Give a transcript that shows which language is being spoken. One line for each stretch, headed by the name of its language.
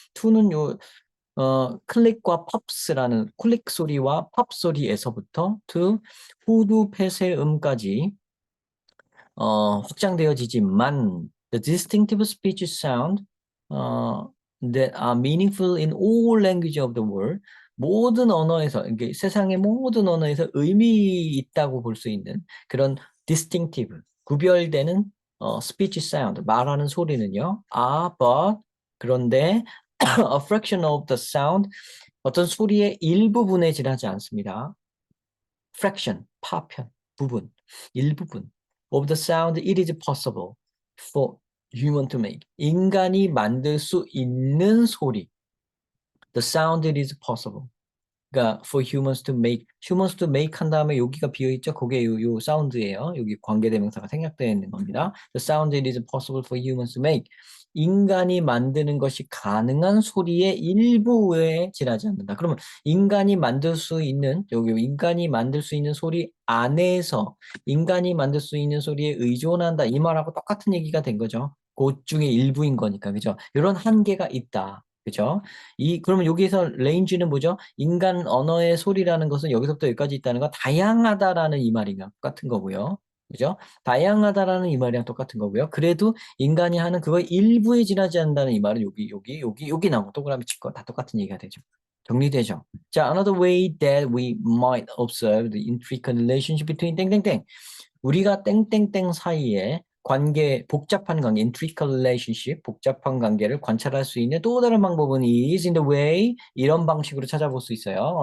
Korean: to는 클릭과 팝스라는 클릭 소리와 팝 소리에서부터 to 후두 폐쇄음까지 확장되어지지만
English: the distinctive speech sound that are meaningful in all language of the world,
Korean: 모든 언어에서, 이게 세상의 모든 언어에서 의미 있다고 볼 수 있는 그런 distinctive, 구별되는 speech sound, 말하는 소리는요.
English: but,
Korean: 그런데
English: a fraction of the sound,
Korean: 어떤 소리의 일부분에 지나지 않습니다.
English: fraction,
Korean: 파편, 부분, 일부분
English: of the sound it is possible for human to make.
Korean: 인간이 만들 수 있는 소리.
English: The sound it is possible.
Korean: 그러니까
English: for humans to make
Korean: 한 다음에 여기가 비어있죠? 그게 요 사운드예요. 여기 관계대명사가 생략되어 있는 겁니다.
English: The sound it is possible for humans to make.
Korean: 인간이 만드는 것이 가능한 소리의 일부에 지나지 않는다. 그러면 인간이 만들 수 있는, 여기 인간이 만들 수 있는 소리 안에서 인간이 만들 수 있는 소리에 의존한다. 이 말하고 똑같은 얘기가 된 거죠. 그 중에 일부인 거니까. 그죠? 이런 한계가 있다. 그죠? 그러면 여기서 레인지는 뭐죠? 인간 언어의 소리라는 것은 여기서부터 여기까지 있다는 건 다양하다라는 이 말이랑 똑같은 거고요. 그죠? 다양하다라는 이 말이랑 똑같은 거고요. 그래도 인간이 하는 그거 일부에 지나지 않는다는 이 말은 여기 나오고 동그라미 칠 거 다 똑같은 얘기가 되죠. 정리되죠?
English: 자, another way that we might observe the intricate relationship between 땡땡땡.
Korean: 우리가 땡땡땡 사이에 복잡한 관계,
English: intricate relationship,
Korean: 복잡한 관계를 관찰할 수 있는 또 다른 방법은
English: is in the way,
Korean: 이런 방식으로 찾아볼 수 있어요.